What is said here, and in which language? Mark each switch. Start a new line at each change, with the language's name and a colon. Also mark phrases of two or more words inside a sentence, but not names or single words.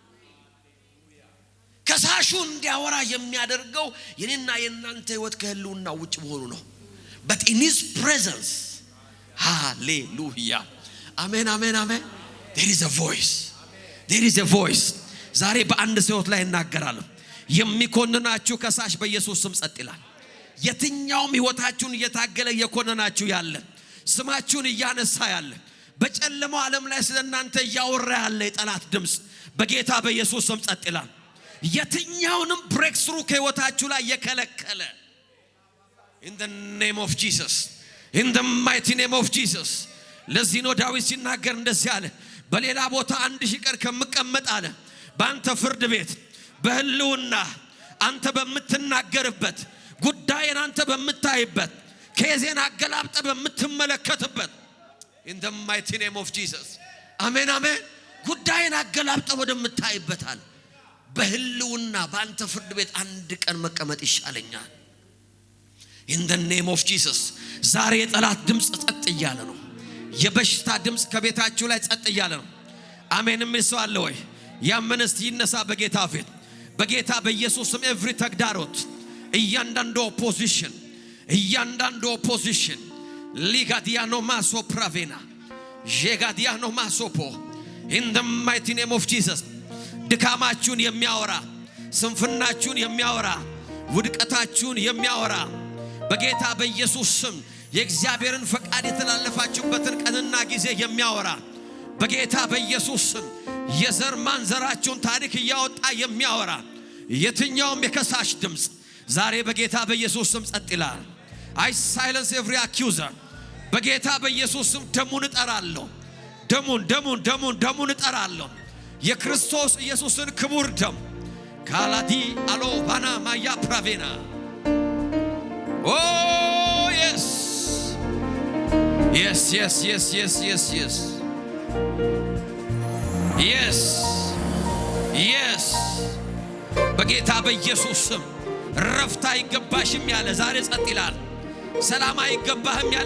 Amharic: ከሳሹ እንዲያወራ የሚያደርገው የኔና የናንተ ህይወት ከህልውና ውጭ መሆኑ ነው።
English: but in his presence hallelujah amen amen amen there is a voice
Amharic: ዛሬ በአንድ ሰው ላይ እናገራለሁ። የሚኮንናችሁ ከሳሽ በኢየሱስ ስም ጸጥ ይላል። የትኛውም ህይወታችሁን እየታገለ እየኮነናችሁ ያለ ስማችሁን እያነሳ ያለ በጨለማው ዓለም ላይ ስለናንተ እያወራ ያለ የጠላት ድምጽ በጌታ በኢየሱስ ስም ጸጥ ይላል። የትኛውንም ብሬክ ስሩ ከህይወታችሁ ላይ
English: የከለከለ in the name of Jesus in the mighty name of Jesus
Amharic: ለዚህ ነው ዳዊት ሲናገር እንደዚህ አለ በሌላ ቦታ 1000 ቀን ከመቀመጥ አለ ባንተ ፍርድ ቤት በህልውና አንተ በመትናገርበት ጉዳይን አንተ በመታይበት ከዜና አገላብጠ በመትመለከትበት
English: in the mighty name of Jesus
Amharic: አሜን አሜን ጉዳይን አገላብጠ ወደምታይበት አለ በህልውና ባንተ ፍርድ ቤት 1 ቀን መቀመጥ ይሻለኛል።
English: in the name of Jesus
Amharic: ዛሬ የጠላት ድምጽ ጸጥ ይያለ ነው። የበሽታ ድምጽ ከቤታችሁ ላይ ጸጥ ይያለ ነው። አሜን የሚሰው አለ ወይ? ያመነስ ይነሳ በጌታ ፊት በጌታ በኢየሱስም every ተግዳሮት እያንዳንዱ ኦፖዚሽን ሊጋዲያኖ ማሶ ፕራቬና ጄጋዲያኖ ማሶፖ
English: in the mighty name of Jesus
Amharic: ድካማችሁን የሚያወራ ስንፍናችሁን የሚያወራ ውድቀታችሁን የሚያወራ በጌታ በኢየሱስ ስም የእግዚአብሔርን ፈቃድ የተላለፋችሁበትን ቀንና ጊዜ የሚያወራ በጌታ በኢየሱስ ስም የዘር ማንዘራችሁን ታሪክ ያወጣ የሚያወራ የትኛውም የከሳሽ ድምጽ ዛሬ በጌታ በኢየሱስ ስም ጸጥ ይላል።
English: I silence every accuser
Amharic: በጌታ በኢየሱስ ስም ደሙን እጠራለሁ። ደሙን እጠራለሁ። የክርስቶስ ኢየሱስን ክቡር ደም ካላዲ አሎ ባና ማያ ፕራቬና
English: oh yes
Amharic: በጌታ በኢየሱስ ስም ረፍታ አይገባሽም ያለ ዛሬ ጸጥ ይላል። ሰላም አይገባህም ያለ